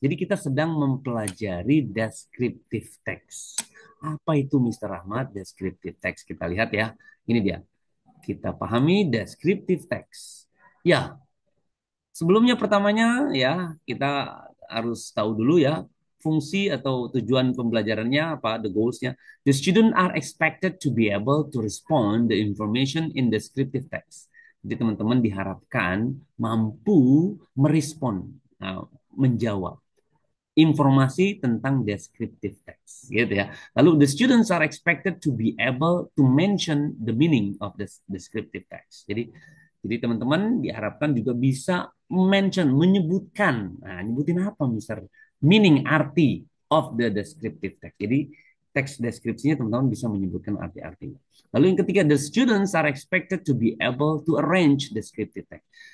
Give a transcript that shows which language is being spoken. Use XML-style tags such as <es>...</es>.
<id>Jadi kita sedang mempelajari descriptive text. Apa itu Mr. Rahmat descriptive text? Kita lihat ya. Ini dia. Kita pahami descriptive text. Ya, Sebelumnya pertamanya ya kita harus tahu dulu ya fungsi atau tujuan pembelajarannya apa, the goals-nya.</id> <en>The student are expected to be able to respond the information in descriptive text.</en> <id>Jadi teman-teman diharapkan mampu merespon, nah, menjawab informasi tentang descriptive text gitu ya.</id> <en>Lalu the students are expected to be able to mention the meaning of the descriptive text.</en> <id>Jadi teman-teman diharapkan juga bisa mention, menyebutkan. Nah, nyebutin apa, Mister? Meaning, arti of the descriptive text. Jadi teks deskripsinya teman-teman bisa menyebutkan arti-artinya. Lalu yang ketiga,</id> <en>the students are expected to be able to arrange descriptive text.</en>